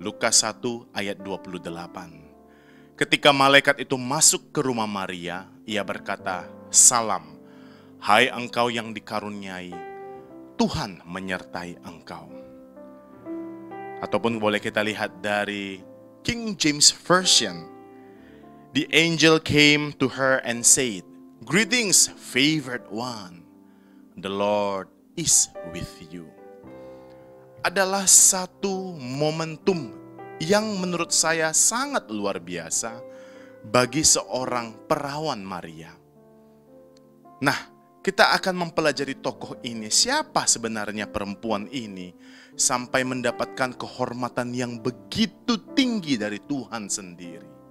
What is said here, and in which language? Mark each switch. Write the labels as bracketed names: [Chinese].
[Indonesian] Lukas 1 ayat 28. Ketika malaikat itu masuk ke rumah Maria, ia berkata, "Salam, hai engkau yang dikaruniai, Tuhan menyertai engkau." Ataupun boleh kita lihat dari King James Version. [English] The angel came to her and said, "Greetings, favored one, the Lord is with you." [Indonesian] adalah satu momentum yang menurut saya sangat luar biasa bagi seorang perawan Maria. Nah, kita akan mempelajari tokoh ini. Siapa sebenarnya perempuan ini sampai mendapatkan kehormatan yang begitu tinggi dari Tuhan sendiri.